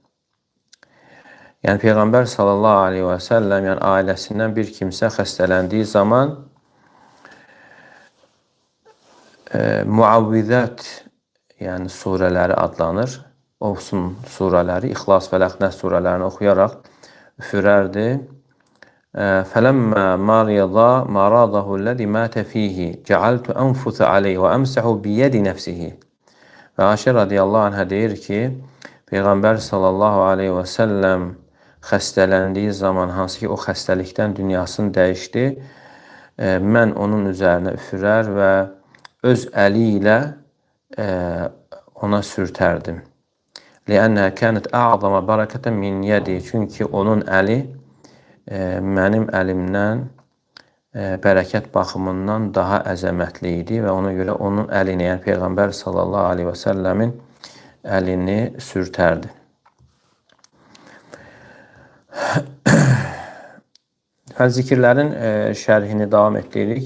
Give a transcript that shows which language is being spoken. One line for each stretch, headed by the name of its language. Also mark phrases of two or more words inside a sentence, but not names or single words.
Azerbaijani: Yəni Peyğəmbər
Arabic: صلى الله عليه وسلم,
Azerbaijani: yəni ailəsindən bir kimsə xəstələndiyi zaman muavvizət, yəni surələri adlanır. Olsun surələri, İxlas, Fələq, Nəs surələrini oxuyaraq üfürərdi.
Arabic: فَلَمَّا مَرِضَ مَرَضَهُ الَّذِي مَاتَ فِيهِ جَعَلْتُ أَنْفُثَ عَلَيْهِ وَأَمْسَحُ بِيَدِ نَفْسِهِ.
Azerbaijani: Və Aişə
Arabic: رضي الله عنها
Azerbaijani: deyir ki, Peyğəmbər
Arabic: صلى الله عليه وسلم
Azerbaijani: xəstələndiyi zaman, hansı ki o xəstəlikdən dünyasını dəyişdi, mən onun üzərinə üfürər və öz əli ilə ona sürtərdim.
Arabic: لِأَنَّهَا كَانَتْ أَعْظَمَ بَرَكَةً مِنْ يَدِي.
Azerbaijani: Çünki onun əli mənim əlimdən bərəkət baxımından daha əzəmətli idi və ona görə onun əlini, yəni Peyğəmbər
Arabic: صلى الله عليه وسلم
Azerbaijani: əlini sürtərdi. Zikirlərin şərhini davam etdiririk.